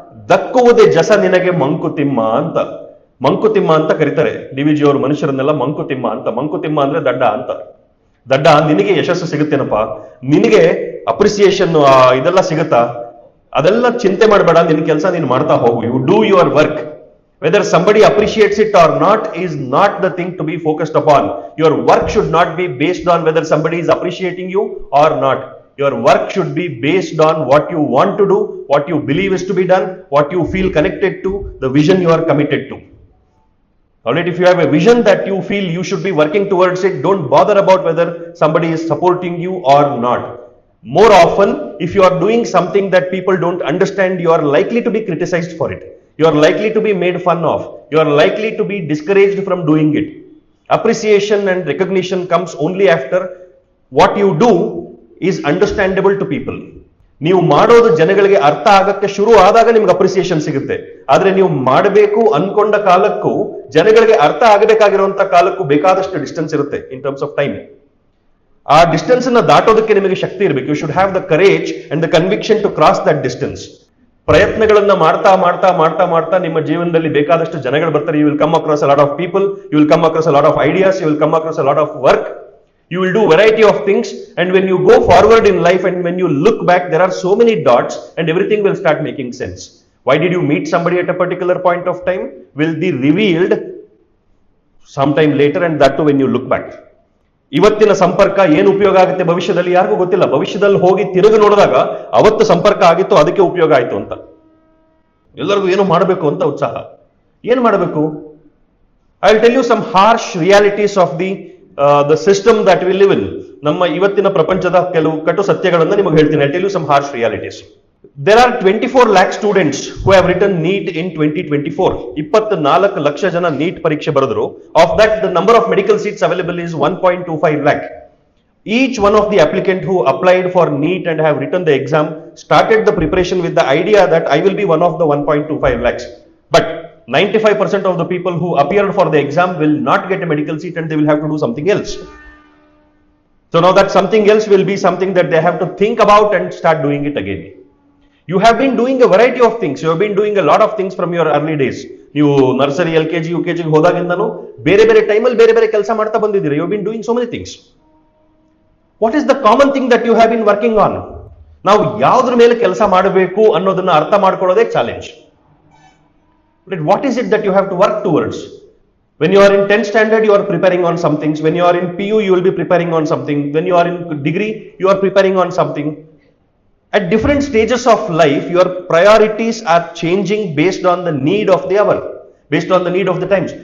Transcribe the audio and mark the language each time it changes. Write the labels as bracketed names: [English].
[Kannada] ದಕ್ಕುವುದೇ ಜಸ ನಿನಗೆ ಮಂಕುತಿಮ್ಮ ಅಂತ. ಮಂಕುತಿಮ್ಮ ಅಂತ ಕರೀತಾರೆ ಡಿ.ವಿ.ಜಿ. ಅವರು ಮನುಷ್ಯರನ್ನೆಲ್ಲ ಮಂಕುತಿಮ್ಮ ಅಂತ. ಮಂಕುತಿಮ್ಮ ಅಂದ್ರೆ ದಡ್ಡ ಅಂತ. ದಡ್ಡ, ನಿನಗೆ ಯಶಸ್ಸು ಸಿಗುತ್ತೇನಪ್ಪ, ನಿನಗೆ ಅಪ್ರಿಸಿಯೇಷನ್ ಇದೆಲ್ಲ ಸಿಗುತ್ತಾ? ಅದೆಲ್ಲ ಚಿಂತೆ ಮಾಡಬೇಡ, ನಿನ್ ಕೆಲಸ ನೀನು ಮಾಡ್ತಾ ಹೋಗು. [English] You do your work. Whether somebody appreciates it or not is not the thing to be focused upon. Your work should not be based on whether somebody is appreciating you or not. Your work should be based on what you want to do, what you believe is to be done, what you feel connected to, the vision you are committed to. Alright, if you have a vision that you feel you should be working towards it, don't bother about whether somebody is supporting you or not. More often, if you are doing something that people don't understand, you are likely to be criticized for it. You are likely to be made fun of. You are likely to be discouraged from doing it. Appreciation and recognition comes only after what you do is understandable to people. [Kannada] ನೀವು ಮಾಡೋದು ಜನಗಳಿಗೆ ಅರ್ಥ ಆಗಕ್ಕೆ ಶುರು ಆದಾಗ ನಿಮ್ಗೆ appreciation ಸಿಗುತ್ತೆ. ಆದ್ರೆ ನೀವು ಮಾಡಬೇಕು ಅನ್ಕೊಂಡ ಕಾಲಕ್ಕೂ ಜನಗಳಿಗೆ ಅರ್ಥ ಆಗಬೇಕಾಗಿರುವಂತ ಕಾಲಕ್ಕೂ ಬೇಕಾದಷ್ಟು ಡಿಸ್ಟೆನ್ಸ್ ಇರುತ್ತೆ [English] In terms of time. [Kannada] ಆ ಡಿಸ್ಟೆನ್ಸ್ ಅನ್ನ ದಾಟೋದಕ್ಕೆ ನಿಮಗೆ ಶಕ್ತಿ ಇರಬೇಕು. [English] You should have the courage and the conviction to cross that distance. [Kannada] ಪ್ರಯತ್ನಗಳನ್ನ ಮಾಡ್ತಾ ಮಾಡ್ತಾ ಮಾಡ್ತಾ ಮಾಡ್ತಾ ನಿಮ್ಮ ಜೀವನದಲ್ಲಿ ಬೇಕಾದಷ್ಟು ಜನಗಳು ಬರ್ತಾರೆ. [English] You will come across a lot of people, you will come across a lot of ideas, you will come across a lot of work. You will do variety of things, and when you go forward in life and when you look back, there are so many dots and everything will start making sense. Why did you meet somebody at a particular point of time will be revealed sometime later, and that too when you look back. [Kannada] ಇವತ್ತಿನ ಸಂಪರ್ಕ ಏನು ಉಪಯೋಗ ಆಗುತ್ತೆ ಭವಿಷ್ಯದಲ್ಲಿ ಯಾರಿಗೂ ಗೊತ್ತಿಲ್ಲ. ಭವಿಷ್ಯದಲ್ಲಿ ಹೋಗಿ ತಿರುಗಿ ನೋಡಿದಾಗ ಅವತ್ತು ಸಂಪರ್ಕ ಆಗಿತ್ತು, ಅದಕ್ಕೆ ಉಪಯೋಗ ಆಯ್ತು ಅಂತ. ಎಲ್ಲರಿಗೂ ಏನು ಮಾಡಬೇಕು ಅಂತ ಉತ್ಸಾಹ. ಏನು ಮಾಡಬೇಕು? [English] I will tell you some harsh realities of the system that we live in. [Kannada] ನಮ್ಮ ಇವತ್ತಿನ ಪ್ರಪಂಚದ ಕೆಲವು ಕಟು ಸತ್ಯಗಳನ್ನು ನಿಮಗೆ ಹೇಳ್ತೀನಿ. [English] I tell you some harsh realities. There are 24 lakh students who have written NEET in 2024. [Kannada] 24 lakh ಜನ ನೀಟ್ ಪರೀಕ್ಷೆ ಬರೆದರು. [English] Of that, the number of medical seats available is 1.25 lakh. Each one of the applicant who applied for NEET and have written the exam started the preparation with the idea that I will be one of the 1.25 lakhs. But 95% of the people who appeared for the exam will not get a medical seat and they will have to do something else. So now that something else will be something that they have to think about and start doing it again. You have been doing a variety of things. You have been doing a lot of things from your early days. [Kannada] ನೀವು nursery LKG UKG ಹೋದಾಗಿಂದನೂ ಬೇರೆ ಬೇರೆ ಟೈಮಲ್ಲಿ ಬೇರೆ ಬೇರೆ ಕೆಲಸ ಮಾಡ್ತಾ ಬಂದಿದ್ದೀರಿ. [English] You have been doing so many things. What is the common thing that you have been working on? [Kannada] ನಾವು ಯಾವ್ದ್ರ ಮೇಲೆ ಕೆಲಸ ಮಾಡಬೇಕು ಅನ್ನೋದನ್ನ ಅರ್ಥ ಮಾಡ್ಕೊಳ್ಳೋದೇ challenge. [English] What is it that you have to work towards? When you are in 10th standard, you are preparing on some things. When you are in PU, you will be preparing on something. When you are in degree, you are preparing on something. At different stages of life, your priorities are changing based on the need of the hour, based on the need of the times.